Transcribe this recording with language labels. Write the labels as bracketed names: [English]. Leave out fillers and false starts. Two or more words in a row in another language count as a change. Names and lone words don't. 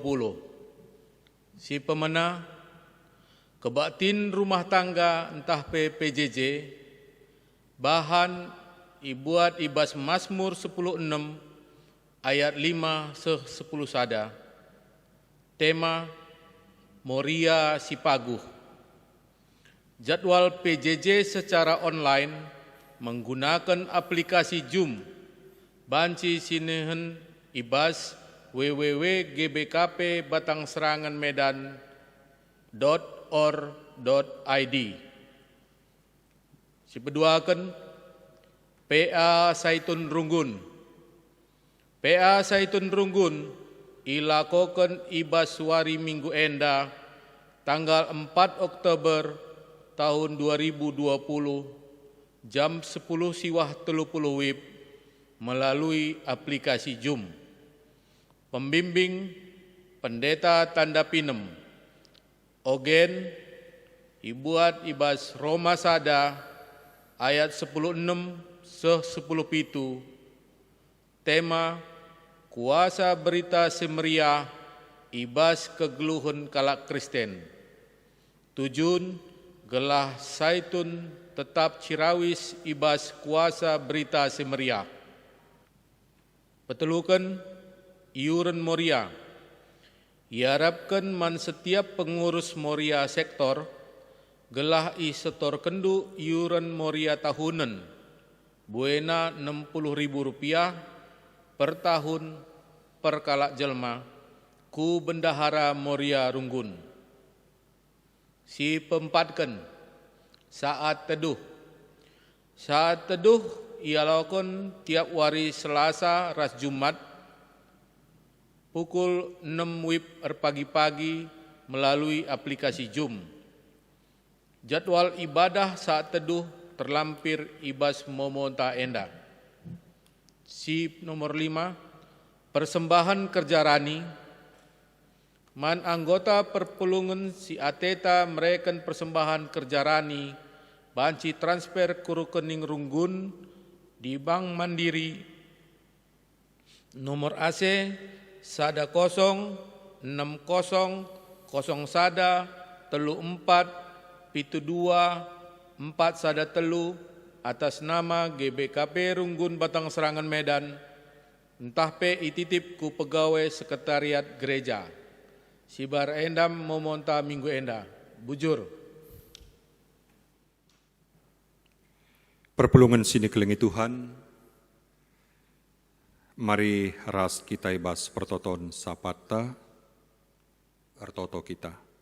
[Batak Karo] Si pemenang Kebaktin rumah tangga entah PJJ, bahan ibuat ibas Mazmur 10:6 ayat 5-10 sada. Tema Moria Sipaguh. [Indonesian] Jadwal PJJ secara online menggunakan aplikasi Zoom. [Batak Karo] Banci sinehen ibas www.gbkpbatangsseranganmedan.or.id. Sipeduakan PA Saitun Runggun. PA Saitun Runggun ilakokan ibas suari minggu enda tanggal 4 Oktober tahun 2020 jam 10 siwah 30 WIB [Indonesian] melalui aplikasi Zoom. [Batak Karo] Pembimbing Pendeta Tanda Pinem, Ogen ibuat ibas Roma Sada ayat 10:6-10:7. Tema Kuasa berita semeriah ibas kegeluhun kalak Kristen. Tujun gelah Saitun tetap cirawis ibas kuasa berita semeriah. Petelukan iuran Moria. Iharapkan man [Indonesian] setiap pengurus [Batak Karo] Moria sektor gelah setor kendu iuran Moria tahunan buena Rp60.000 per tahun per kalak jelma ku Bendahara Moria Runggun. Si pempatkan saat teduh. Saat teduh ialakan [Indonesian] tiap hari Selasa [Batak Karo] ras Jumat [Indonesian] pukul 6 WIB pagi-pagi melalui aplikasi Zoom. [Batak Karo] Jadwal ibadah saat teduh terlampir ibas momonta enda. Si nomor 5, persembahan kerja rani. Man anggota perpulungan si ateta mereken persembahan kerja rani, banci [Indonesian] transfer ke rekening Runggun di Bank Mandiri. [Batak Karo] Nomor AC sada 0 60 0 sada 34 72 4 sada telu [Indonesian] atas nama [Batak Karo] GBKP Runggun Batang Serangan Medan, entah pe ititip ku pegawai sekretariat gereja. Sibar endam momonta minggu enda. Bujur. Perpulungan sini kelengi Tuhan, mari ras kita ibas pertoton sapata, artoto kita.